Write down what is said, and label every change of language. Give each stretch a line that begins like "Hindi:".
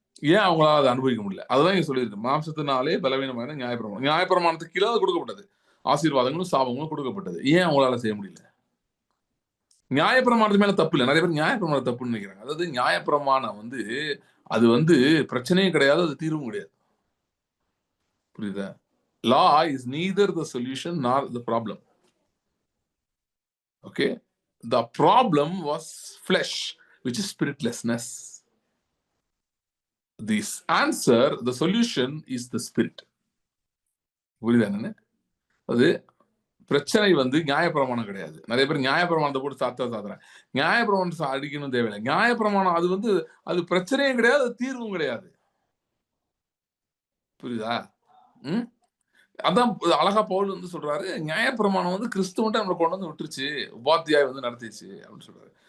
Tamil: ஏன் அவங்களால அதை அனுபவிக்க முடியல? அதுதான் இங்க சொல்லியிருக்கு. மாம்சத்தினாலே பலவீனமான நியாயப்பிரமாணத்துக்கு கீழே கொடுக்கப்பட்டது, ஆசீர்வாதங்களும் சாபங்களும் கொடுக்கப்பட்டது. ஏன் அவங்களால செய்ய முடியல? நியாயப்பிரமாணத்து மேல தப்பு இல்லை. நிறைய பேர் நியாயப்பிரமாணம் தப்புன்னு நினைக்கிறாங்க. அதாவது நியாயப்பிரமாணம் வந்து அது வந்து பிரச்சனையும் கிடையாது, அது தீர்வும் கிடையாது. புரியுதா?
English: Law is neither the solution nor the problem. Okay, the problem was flesh, which is spiritlessness. This answer, the solution is the spirit.
Tamil: புரியுதா என்ன? அது பிரச்சனை வந்து நியாயப்பிரமாணம் கிடையாது. நிறைய பேர் நியாயப்பிரமாணத்தை போட்டு சாத்துறேன். நியாயப்பிரமாணம் அடிக்கணும் தேவையில்லை. நியாயப்பிரமாணம் அது வந்து அது பிரச்சனையும் கிடையாது, அது தீர்வும் கிடையாது. புரியுதா? அதான் அழகா பவுல் வந்து சொல்றாரு, நியாயப்பிரமாணம் வந்து கிறிஸ்துவன்ட்ட நம்மளை கொண்டு வந்து விட்டுருச்சு, உபாத்தியாய் வந்து நடத்திச்சு அப்படின்னு சொல்றாரு.